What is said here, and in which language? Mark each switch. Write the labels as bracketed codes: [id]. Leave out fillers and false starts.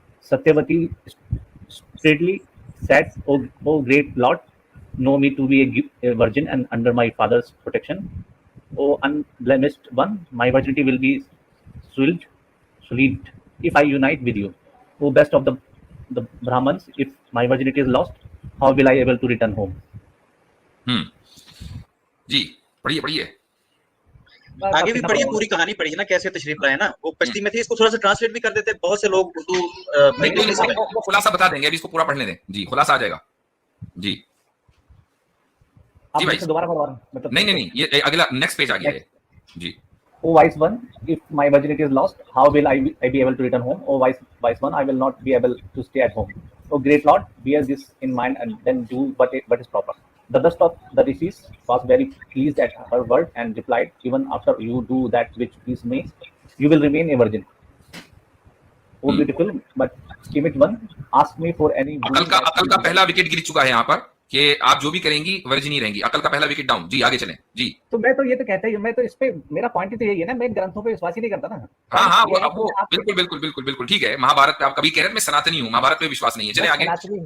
[en] Satyavati straightly said, "O great Lord, know me to be a virgin and under my father's protection. O unblemished one, my virginity will be sullied if I unite with you. O best of the Brahmans, if my virginity is lost, how will I able to return home?" [hi] जी पढ़िए आगे भी पढ़िए, पूरी कहानी पढ़िए ना, कैसे तशरीफ लाए ना। वो कश्ती में थे, इसको थोड़ा सा ट्रांसलेट भी कर देते, बहुत से लोग उर्दू वो खुलासा बता देंगे, अभी इसको पूरा पढ़ने दें। जी खुलासा आ जाएगा। जी जी भाई दोबारा पढ़वा रहा हूं, मतलब नहीं ये अगला नेक्स्ट पेज आ गया है। जी [en] O wise one, if my virginity is lost, how will I be able to return home? O wise one, I will not be able to stay at home. O great Lord, bear this in mind and then do what is proper. The best of the rishis was very pleased at her word and replied, "Even after you do that which please me, you will remain a virgin." Oh beautiful but timid one, ask me for any [hi] अकल का पहला wicket गिर चुका है यहाँ पर कि आप जो भी करेंगी वर्जिन ही रहेंगी। अकल का पहला विकेट डाउन। जी आगे चलें। जी तो मैं तो ये तो कहता ही हूँ, मैं तो इस पे मेरा पॉइंट ही तो यही है ना, मैं ग्रंथों पे विश्वास ही नहीं करता ना। हाँ वो बिल्कुल ठीक है। महाभारत पे आप कभी कह रहे थे मैं सनातनी हूँ, महाभारत पे विश्वास नहीं है। चले आगे।